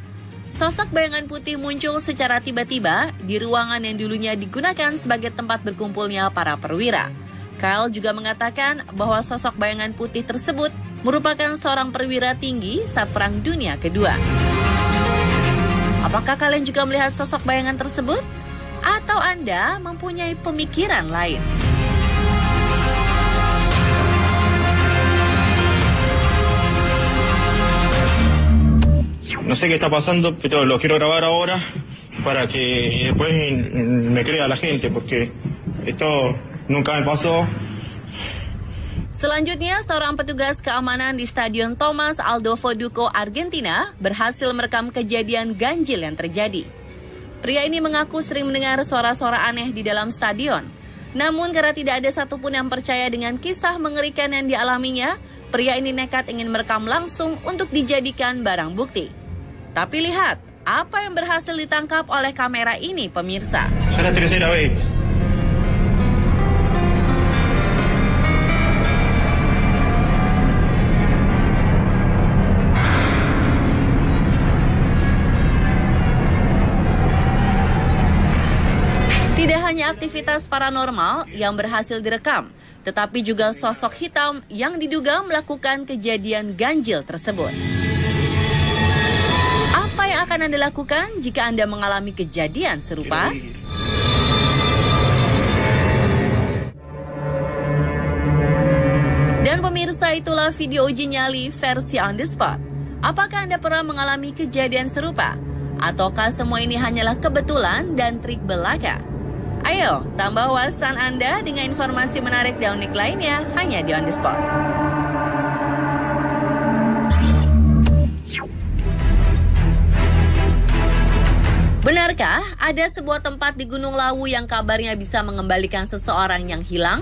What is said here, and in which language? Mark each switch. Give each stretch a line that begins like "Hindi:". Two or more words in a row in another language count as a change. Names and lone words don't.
Indonesian: Sosok bayangan putih muncul secara tiba-tiba di ruangan yang dulunya digunakan sebagai tempat berkumpulnya para perwira. Kyle juga mengatakan bahwa sosok bayangan putih tersebut merupakan seorang perwira tinggi saat Perang Dunia Kedua. Apakah kalian juga melihat sosok bayangan tersebut? Atau Anda mempunyai pemikiran lain?
Spanish: No sé qué está pasando, pero lo quiero grabar ahora para que después me crea la gente, porque esto nunca me pasó.
Indonesian: Selanjutnya, seorang petugas keamanan di Stadion Thomas Adolfo Ducco, Argentina, berhasil merekam kejadian ganjil yang terjadi. Pria ini mengaku sering mendengar suara-suara aneh di dalam stadion. Namun karena tidak ada satupun yang percaya dengan kisah mengerikan yang dialaminya, pria ini nekat ingin merekam langsung untuk dijadikan barang bukti. Tapi lihat, apa yang berhasil ditangkap oleh kamera ini, pemirsa.
Spanish: Sudah tercera vez.
Indonesian: Tidak hanya aktivitas paranormal yang berhasil direkam, tetapi juga sosok hitam yang diduga melakukan kejadian ganjil tersebut. Apa yang akan Anda lakukan jika Anda mengalami kejadian serupa? Dan pemirsa, itulah video uji nyali versi on the spot. Apakah Anda pernah mengalami kejadian serupa? Ataukah semua ini hanyalah kebetulan dan trik belaka? Ayo, tambah wawasan Anda dengan informasi menarik dan unik lainnya hanya di On The Spot. Benarkah ada sebuah tempat di Gunung Lawu yang kabarnya bisa mengembalikan seseorang yang hilang?